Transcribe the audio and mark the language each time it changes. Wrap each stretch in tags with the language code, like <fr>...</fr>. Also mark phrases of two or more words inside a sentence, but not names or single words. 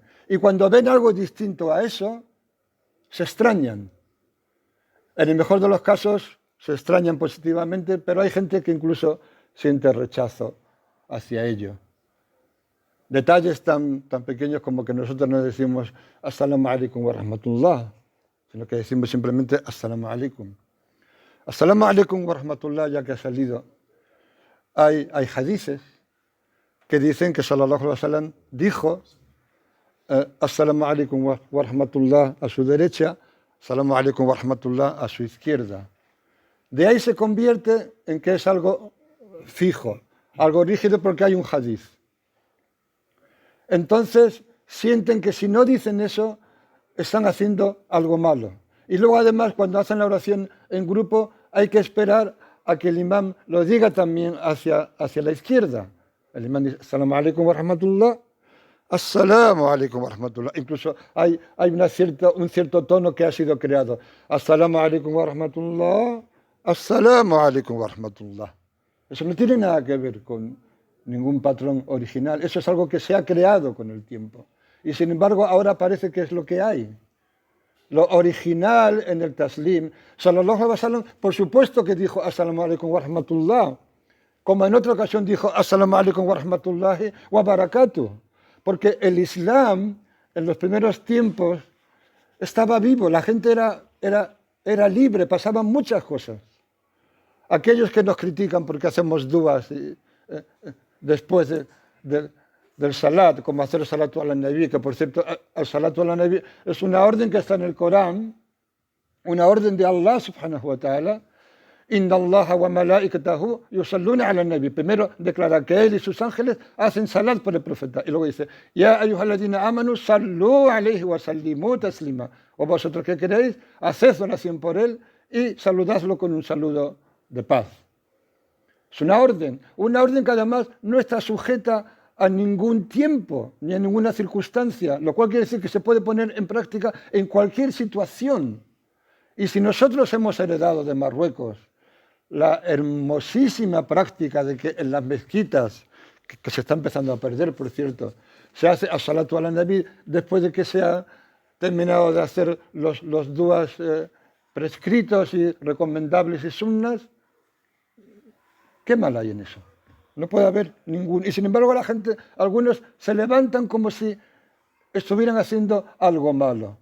<es>Y cuando ven algo distinto a eso, se extrañan. En el mejor de los casos, se extrañan positivamente, pero hay gente que incluso siente rechazo hacia ello. Detalles tan pequeños como que nosotros no decimos</es> <ar>السلام عليكم ورحمة الله,</ar> <es>sino que decimos simplemente</es> <ar>السلام عليكم. السلام عليكم ورحمة الله,</ar> <es>ya que ha salido. Hay hadices que dicen que</es> <ar>صلى الله عليه وسلم</ar> <es>dijo</es> <ar>السلام عليكم ورحمة الله</ar> <es>a su derecha,</es> <ar>السلام عليكم ورحمة الله</ar> <es>a su izquierda. De ahí se convierte en que es algo fijo, algo rígido porque hay un hadiz. Entonces sienten que si no dicen eso, están haciendo algo malo. Y luego además cuando hacen la oración en grupo hay que esperar a que el imam lo diga también hacia la izquierda. El imam dice</es> <ar>السلام عليكم ورحمة الله، السلام عليكم ورحمة الله.</ar> <es>Incluso hay un cierto tono que ha sido creado.</es> <ar>السلام عليكم ورحمة الله، السلام عليكم ورحمة الله.</ar> <es>Eso no tiene nada que ver con ningún patrón original. Eso es algo que se ha creado con el tiempo. Y sin embargo ahora parece que es lo que hay. Lo original en el taslim,</es> <ar>صلى الله عليه وسلم,</ar> <es>por supuesto que dijo</es> <ar>السلام عليكم ورحمة الله,</ar> <es>como en otra ocasión dijo</es> <ar>السلام عليكم ورحمة الله وبركاته,</ar> <es>porque el Islam en los primeros tiempos estaba vivo, la gente era libre, pasaban muchas cosas. Aquellos que nos critican porque hacemos duas después del salat, como hacer el</es> <ar>الصلاة على النبي,</ar> <es>que por cierto, el</es> <ar>الصلاة على النبي</ar> <es>es una orden que está en el Corán, una orden de</es> <ar>الله سبحانه وتعالى. إن الله وملائكته يصلون على النبي.</ar> <es>Primero declara que él y sus ángeles hacen salat por el profeta. Y luego dice,</es> <ar>يا أيها الذين آمنوا صلوا عليه وسلموا تسليما.</ar> <es>O vosotros que queréis, haced oración por él y saludadlo con un saludo de paz. Es una orden que además no está sujeta a ningún tiempo ni a ninguna circunstancia, lo cual quiere decir que se puede poner en práctica en cualquier situación. Y si nosotros hemos heredado de Marruecos la hermosísima práctica de que en las mezquitas, que se está empezando a perder, por cierto, se hace</es> <ar>الصلاة على النبي</ar> <es>después de que se ha terminado de hacer los duas prescritos y recomendables y sunnas, ¿qué mal hay en eso? No puede haber ningún. Y sin embargo la gente, algunos se levantan como si estuvieran haciendo algo malo.</es>